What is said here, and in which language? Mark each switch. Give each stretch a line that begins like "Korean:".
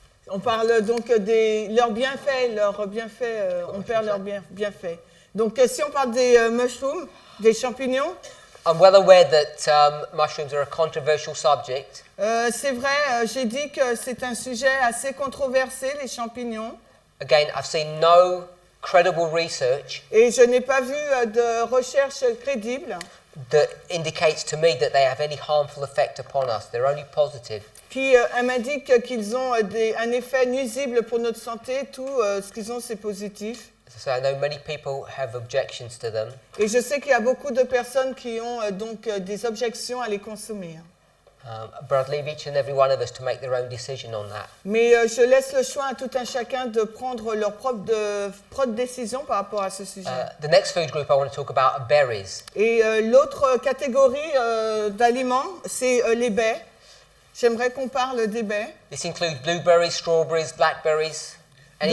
French: On parle donc de leurs bienfaits, on perd leurs bienfaits. Donc si on parle des mushrooms, des champignons,
English: I'm well aware that mushrooms are a controversial subject.
French: c'est vrai, j'ai dit que c'est un sujet assez controversé, les champignons.
English: Again, I've seen no credible research
French: Et je n'ai pas vu de recherche crédible
English: that indicates to me that they have any harmful effect upon us. They're only positive.
French: qui m'indique qu'ils ont un effet nuisible pour notre santé. Tout ce qu'ils ont, c'est positif.
English: So I know many people have objections to them.
French: Et je sais qu'il y a beaucoup de personnes qui ont donc des objections à les consommer.
English: But I'd leave each and every one of us to make their own decision on that.
French: Mais je laisse le choix à tout un chacun de prendre leur propre décision par rapport à ce sujet.
English: The next food group I want to talk about are berries.
French: Et l'autre catégorie d'aliments, c'est les baies. J'aimerais qu'on parle des baies.
English: This includes blueberries, strawberries, blackberries, any